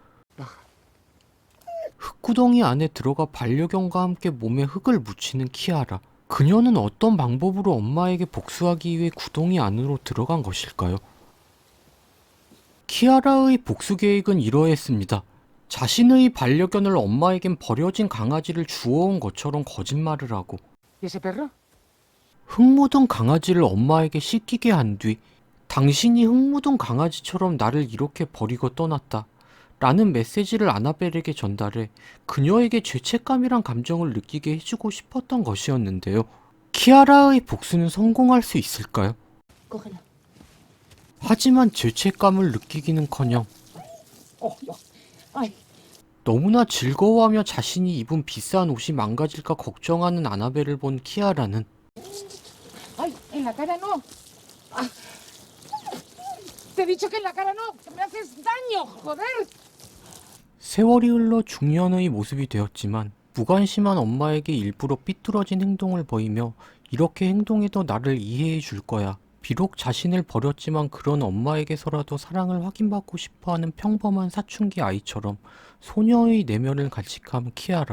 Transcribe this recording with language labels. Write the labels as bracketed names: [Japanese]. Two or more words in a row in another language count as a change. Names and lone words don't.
[Korean] 흙구덩이 안에 들어가 반려견과 함께 몸에 흙을 묻히는 키아라. 그녀는 어떤 방법으로 엄마에게 복수하기 위해 구덩이 안으로 들어간 것일까요? 키아라의 복수 계획은 이러했습니다. 자신의 반려견을 엄마에겐 버려진 강아지를 주워온 것처럼 거짓말을 하고 [Spanish] ¿Y ese perro? [Korean] 흙 묻은 강아지를 엄마에게 씻기게 한 뒤 당신이 흙 묻은 강아지처럼 나를 이렇게 버리고 떠났다 라는 메시지를 아나벨에게 전달해 그녀에게 죄책감이란 감정을 느끼게 해주고 싶었던 것이었는데요. 키아라의 복수는 성공할 수 있을까요? [Spanish] Cógela. [Korean] 하지만 죄책감을 느끼기는커녕 Ay. 너무나 즐거워하며 자신이 입은 비싼 옷이 망가질까 걱정하는 아나벨을 본 키아라는 [Spanish] ¡Ay! ¡En la cara no! Ah. Te he dicho que en la cara no, que me haces daño, joder. [Korean] 세월이 흘러 중년의 모습이 되었지만 무관심한 엄마에게 일부러 삐뚤어진 행동을 보이며 이렇게 행동해도 나를 이해해 줄 거야. 비록 자신을 버렸지만 그런 엄마에게서라도 사랑을 확인받고 싶어하는 평범한 사춘기 아이처럼 소녀의 내면을 간직한 키아라.